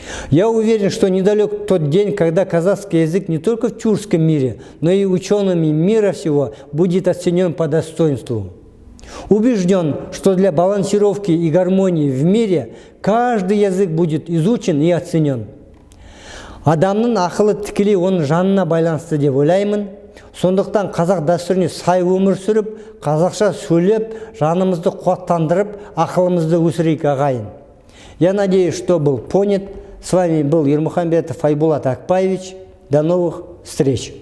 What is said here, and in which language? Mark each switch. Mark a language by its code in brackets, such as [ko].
[ru] Я уверен, что недалек тот день, когда казахский язык не только в тюркском мире, но и учеными мира всего будет оценен по достоинству. Убежден, что для балансировки и гармонии в мире каждый язык будет изучен и оценен. [kk] Адамның ақылы тікелей оның жанына байланысты деп ойлаймын. Сондықтан қазақ дәстүріне сай өмір сүріп, қазақша сөйлеп, жанымызды қуаттандырып, ақылымызды өсірейік ағайын. [ru] Я надеюсь, что был понят. С вами был Ермухамбетов Айбулат Акпаевич. До новых встреч!